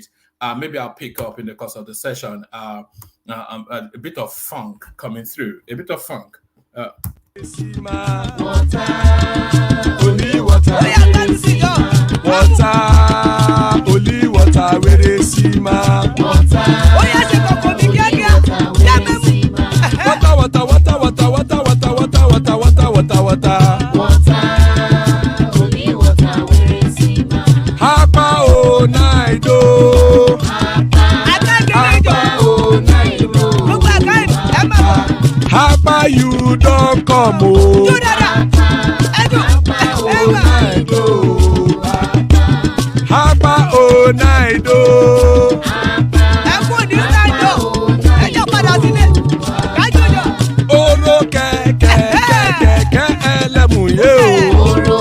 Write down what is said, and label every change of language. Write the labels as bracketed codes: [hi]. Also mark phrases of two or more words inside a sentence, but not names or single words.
[en] Maybe I'll pick up in the course of the session a bit of funk coming through, a bit of funk. Water, only water, only water, where they see ma. Water, only water, where they see ma. Hapa o naido, hapa o naido. Hapa you don't come o. Hapa o naido. [yo] Oro kẹ̀kẹ́ ẹlẹ́mùrè o.